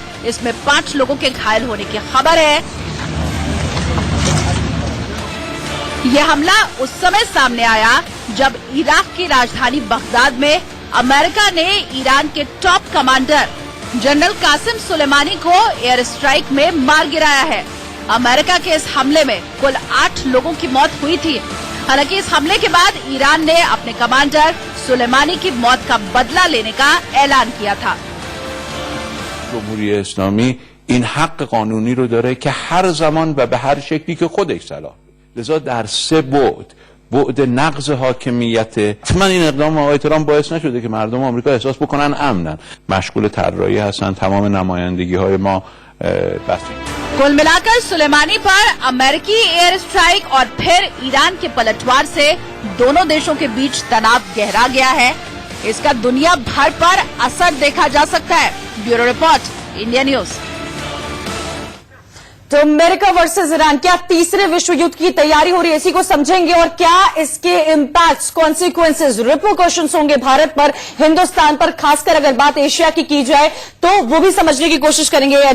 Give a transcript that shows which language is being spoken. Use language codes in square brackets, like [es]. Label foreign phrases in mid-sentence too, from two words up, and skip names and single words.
[hi] इसमें 5 लोगों के घायल होने की खबर है। यह हमला उस समय सामने आया जब इराक की राजधानी बगदाद में अमेरिका ने ईरान के [en] top commander general [hi] कासिम सुलेमानी को [en] air strike [hi] में मार गिराया है। अमेरिका के इस हमले में कुल 8 लोगों की मौत हुई थी। हालांकि इस हमले के बाद ईरान ने अपने कमांडर सुलेमानी की मौत का बदला लेने का ऐलान किया था। [fa] جمهوری اسلامی این حق قانونی رو داره که هر زمان و به هر شکلی که خودش صلاح بده. لذا در 3 بعد نقض حاکمیت، حتما این اقدام آقای ترامپ باعث نشده که مردم آمریکا احساس بکنن امنن. مشغول طراحی هستن، تمام نمایندگی های ما بس. [hi] कुल मिलाकर सुलेमानी पर अमेरिकी [en] air strike [hi] और फिर ईरान के पलटवार से दोनों देशों के बीच तनाव गहरा गया है। इसका दुनिया भर पर असर देखा जा सकता है। [en] bureau report, [hi] इंडिया न्यूज। तो अमेरिका वर्सेस ईरान, क्या तीसरे विश्व युद्ध की तैयारी हो रही है, इसी को समझेंगे और क्या इसके [en] impacts, consequences, repercussions [hi] होंगे भारत पर, हिंदुस्तान पर, खासकर अगर बात एशिया की जाए तो वो भी समझने की कोशिश करेंगे।